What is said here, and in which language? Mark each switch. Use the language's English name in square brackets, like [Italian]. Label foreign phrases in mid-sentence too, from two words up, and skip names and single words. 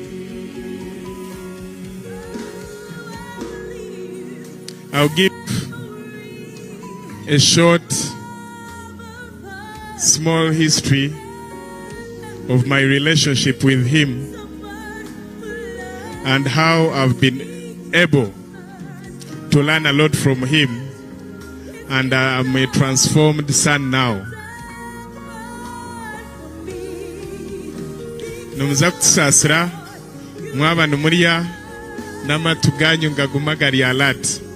[English] I'll give a short, small history of my relationship with him and how I've been able to learn a lot from him, and I'm a transformed son now. [Nyankole] Numuza kutusasira mwaba numuriya n'amatu ganyu ngaguma gari alert.